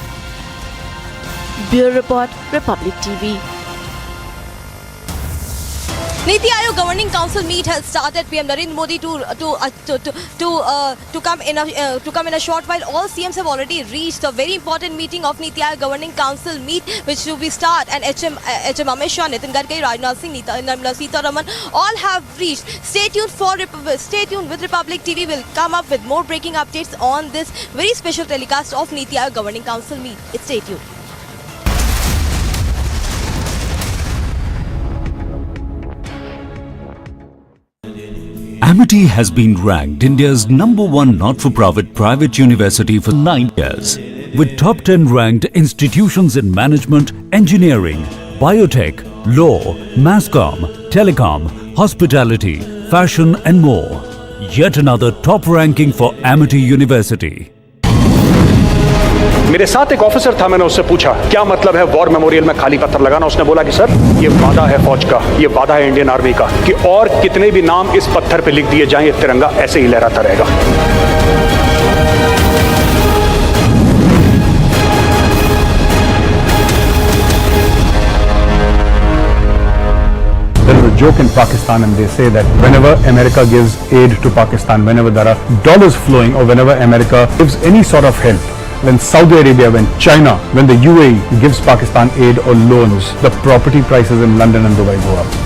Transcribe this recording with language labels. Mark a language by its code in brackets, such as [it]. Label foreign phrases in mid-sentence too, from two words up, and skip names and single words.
[en] Bureau Report, Republic TV. Niti Aayog Governing Council meet has started. PM Narendra Modi to come in a short while. All CMs have already reached. A very important meeting of Niti Aayog Governing Council meet, which will be start. And HM Amit Shah, Nitin Gadkari, Rajnath Singh, Nirmala Sitharaman, all have reached. Stay tuned with Republic TV. Will come up with more breaking updates on this very special telecast of Niti Aayog Governing Council meet. Stay tuned. Amity has been ranked India's #1 not-for-profit private university for 9 years, with top 10 ranked institutions in management, engineering, biotech, law, masscom, telecom, hospitality, fashion and more. Yet another top ranking for Amity University. [hi] मेरे साथ एक ऑफिसर था, मैंने उससे पूछा क्या मतलब है [en] war memorial [hi] में खाली पत्थर लगाना। उसने बोला कि सर ये वादा है फौज का, ये वादा है इंडियन आर्मी का कि और कितने भी नाम इस पत्थर पे लिख दिए जाएं, ये तिरंगा ऐसे ही लहराता रहेगा। [en] There is a joke in Pakistan and they say that whenever America gives aid to Pakistan, whenever there are dollars flowing or whenever America gives any sort of help, when Saudi Arabia, when China, when the UAE gives Pakistan aid or loans, the property prices in London and Dubai go up.